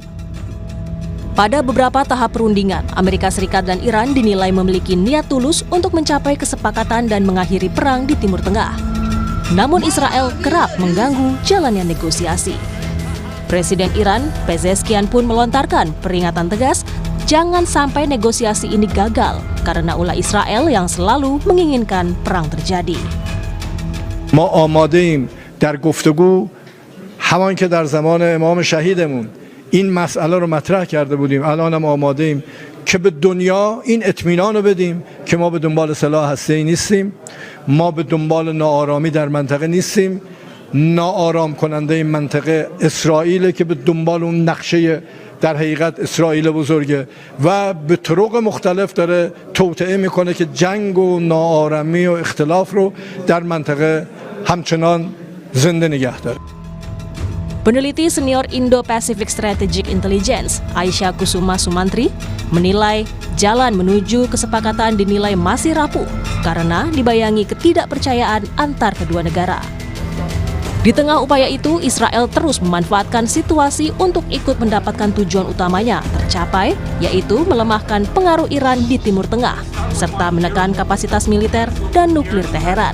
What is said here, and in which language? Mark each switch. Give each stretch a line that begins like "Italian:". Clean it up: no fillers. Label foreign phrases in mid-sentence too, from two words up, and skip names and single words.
Indonesian: Pada beberapa tahap perundingan, Amerika Serikat dan Iran dinilai memiliki niat tulus untuk mencapai kesepakatan dan mengakhiri perang di Timur Tengah. Namun Israel kerap mengganggu jalannya negosiasi. Presiden Iran, Pezeshkian pun melontarkan peringatan tegas, jangan sampai negosiasi ini gagal karena ulah Israel yang selalu menginginkan perang terjadi.
Persian: ما آماده‌ایم در گفتگو همان که در زمان امام شهیدمون این مسئله رو مطرح کرده بودیم. الان هم آماده ایم که به دنیا این اطمینان رو بدیم که ما به دنبال سلاح هسته‌ای نیستیم، ما به دنبال ناآرامی در منطقه نیستیم. ناآرام کننده این منطقه اسرائیل که به دنبال اون نقشه در حقیقت اسرائیل بزرگه و به طرق مختلف داره توطئه میکنه که جنگ و ناآرامی و اختلاف رو در منطقه همچنان زنده نگه داره.
Indonesian: Peneliti senior Indo-Pacific Strategic Intelligence, Aisyah Kusuma Sumantri, menilai jalan menuju kesepakatan dinilai masih rapuh karena dibayangi ketidakpercayaan antar kedua negara. Di tengah upaya itu, Israel terus memanfaatkan situasi untuk ikut mendapatkan tujuan utamanya tercapai, yaitu melemahkan pengaruh Iran di Timur Tengah, serta menekan kapasitas militer dan nuklir Teheran.